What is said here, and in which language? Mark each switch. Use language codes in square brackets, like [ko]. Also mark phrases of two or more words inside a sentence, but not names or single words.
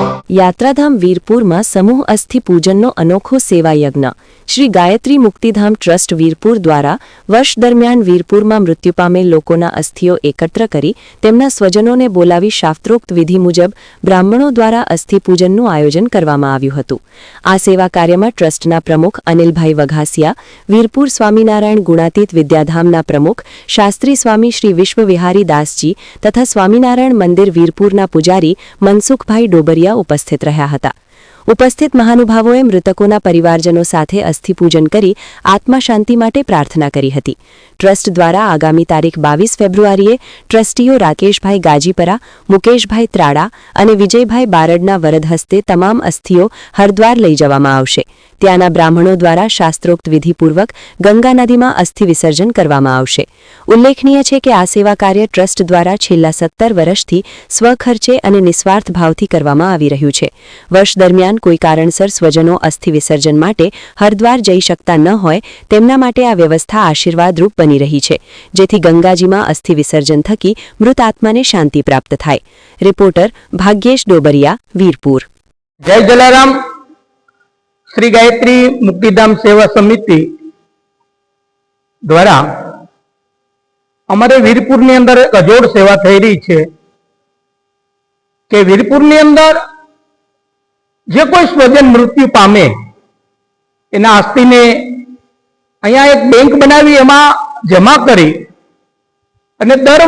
[gu] યાત્રાધામ વીરપુર માં સમૂહ અસ્થિ પૂજન અનોખો સેવા યજ્ઞ। શ્રી ગાયત્રી મુક્તિધામ ટ્રસ્ટ વીરપુર દ્વારા વર્ષ દરમિયાન વીરપુર માં મૃત્યુ પામેલ લોકોના અસ્થિઓ એકત્ર કરી તેમના સ્વજનોને બોલાવી શાસ્ત્રોક્ત વિધિ મુજબ બ્રાહ્મણો દ્વારા અસ્થિ પૂજનનું આયોજન કરવામાં આવ્યું હતું। આ સેવા કાર્યમાં ટ્રસ્ટના પ્રમુખ અનિલભાઈ વઘાસિયા, વીરપુર સ્વામીનારાયણ ગુણાતીત વિદ્યાધામના પ્રમુખ શાસ્ત્રી સ્વામી શ્રી વિશ્વવિહારી દાસજી તથા સ્વામીનારાયણ મંદિર વીરપુરના પૂજારી મનસુખભાઈ ડોબરિયા ઉપસ્થિત રહ્યા હતા। ઉપસ્થિત મહાનુભાવોએ મૃતકોના પરિવારજનો સાથે અસ્થિ પૂજન કરી આત્મા શાંતિ માટે પ્રાર્થના કરી હતી। ટ્રસ્ટ દ્વારા આગામી તારીખ 22 ફેબ્રુઆરીએ ટ્રસ્ટીઓ રાકેશભાઈ ગાજીપરા, મુકેશભાઈ ત્રાડા અને વિજયભાઈ બારડના વરદ હસ્તે તમામ અસ્થિઓ હરદ્વાર લઈ જવામાં આવશે। ત્યાંના બ્રાહ્મણો દ્વારા શાસ્ત્રોક્ત વિધિપૂર્વક ગંગા નદીમાં અસ્થિ વિસર્જન કરવામાં આવશે। ઉલ્લેખનીય છે કે આ સેવા કાર્ય ટ્રસ્ટ દ્વારા છેલ્લા 17 વર્ષથી સ્વખર્ચે અને નિસ્વાર્થ ભાવથી કરવામાં આવી રહ્યું છે। વર્ષ દરમિયાન કોઈ કારણસર સ્વજનો અસ્થિ વિસર્જન માટે હરદ્વાર જઈ શકતા ન હોય તેમના માટે આ વ્યવસ્થા આશીર્વાદરૂપ બની રહી છે, જેથી ગંગાજીમાં અસ્થિ વિસર્જન થકી મૃત આત્માને શાંતિ પ્રાપ્ત થાય। રિપોર્ટર ભાગ્યેશ ડોબરિયા, વીરપુર। જય જલારામ। શ્રી ગાયત્રી મુક્તિધામ સેવા સમિતિ દ્વારા અમારે વીરપુર ની અંદર અજોડ સેવા થઈ રહી છે કે વીરપુર ની અંદર જે કોઈ સ્વજન મૃત્યુ પામે એના અસ્થિને અહીંયા એક બેંક બનાવી એમાં જમા કરી અને દર